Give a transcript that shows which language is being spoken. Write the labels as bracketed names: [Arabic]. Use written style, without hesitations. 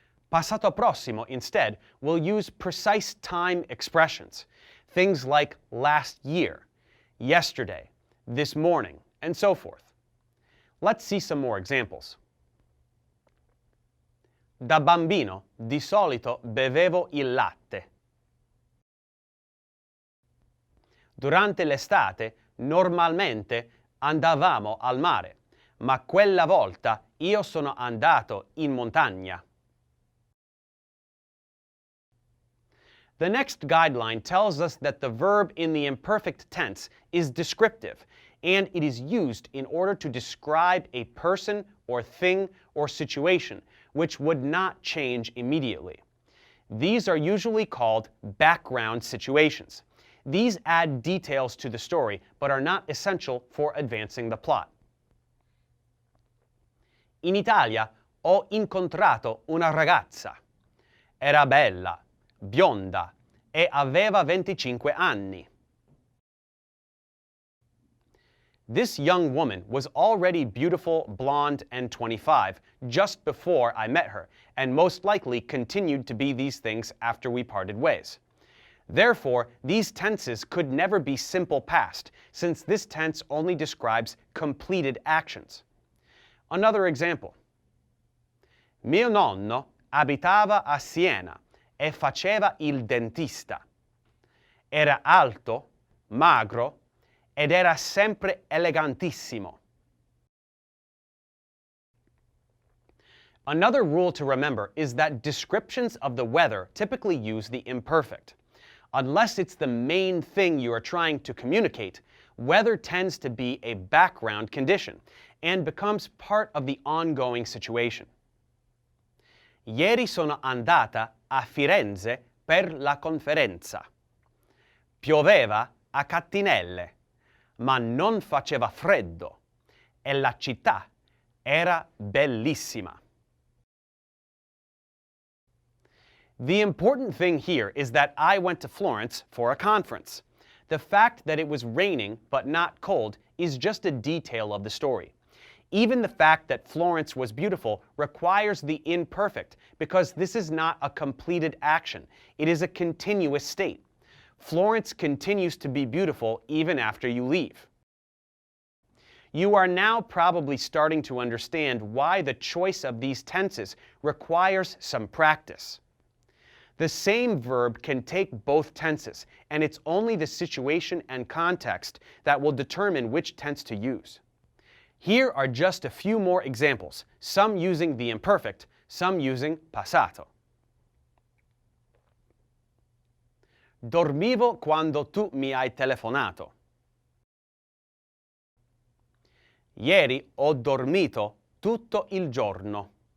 [English] Passato Prossimo, instead, will use precise time expressions, things like last year, yesterday, this morning, and so forth. Let's see some more examples. [Italian] Da bambino di solito bevevo il latte. Durante l'estate normalmente andavamo al mare, ma quella volta io sono andato in montagna. [English] The next guideline tells us that the verb in the imperfect tense is descriptive, and it is used in order to describe a person or thing or situation which would not change immediately. These are usually called background situations. These add details to the story but are not essential for advancing the plot. [Italian] In Italia ho incontrato una ragazza. Era bella, bionda e aveva 25 anni. [English] This young woman was already beautiful, blonde, and 25 just before I met her, and most likely continued to be these things after we parted ways. Therefore, these tenses could never be simple past, since this tense only describes completed actions. Another example. [Italian] Mio nonno abitava a Siena e faceva il dentista. Era alto, magro ed era sempre elegantissimo. [English] Another rule to remember is that descriptions of the weather typically use the imperfect. Unless it's the main thing you are trying to communicate, weather tends to be a background condition and becomes part of the ongoing situation. [Italian] Ieri sono andata a Firenze per la conferenza. Pioveva a cattinelle, ma non faceva freddo e la città era bellissima. [English] The important thing here is that I went to Florence for a conference. The fact that it was raining but not cold is just a detail of the story. Even the fact that Florence was beautiful requires the imperfect because this is not a completed action. It is a continuous state. Florence continues to be beautiful even after you leave. You are now probably starting to understand why the choice of these tenses requires some practice. The same verb can take both tenses, and it's only the situation and context that will determine which tense to use. Here are just a few more examples, some using the imperfect, some using passato. [Italian] Dormivo quando tu mi hai telefonato. Ieri ho dormito tutto il giorno.